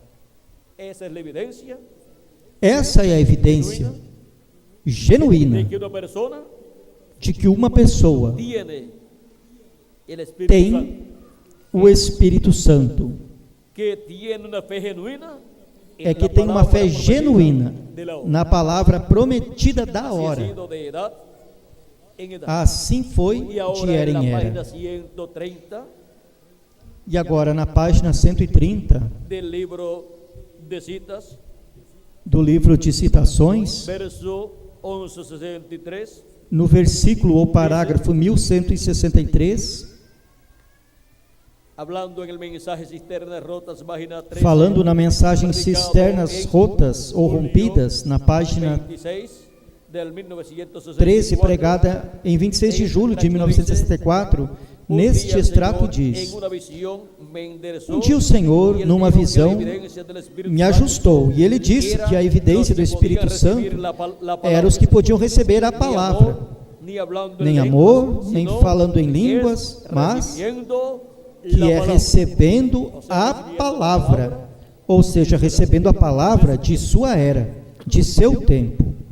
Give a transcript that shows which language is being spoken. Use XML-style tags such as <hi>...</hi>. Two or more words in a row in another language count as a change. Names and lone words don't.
<pt>Essa é a evidência genuína de que uma pessoa tem o Espírito Santo, é que tem uma fé genuína na palavra prometida da hora. Assim foi de era em era. E agora na página 130</pt> <es>del libro de citas,</es> <pt>do livro de citações,</pt> <es>verso 1163,</es> <pt>no versículo ou parágrafo 1163,</pt> <es>hablando en el mensaje cisternas rotas, página 13,</es> <pt>falando na mensagem cisternas rotas ou rompidas, na página</pt> <es>26 del 1964,</es> <pt>13, pregada em 26 de julho de 1964, neste extrato diz: um dia o Senhor, numa visão, me ajustou, e ele disse que a evidência do Espírito Santo era os que podiam receber a palavra, nem amor, nem falando em línguas, mas que é recebendo a palavra, ou seja, recebendo a palavra de sua era, de seu tempo.</pt>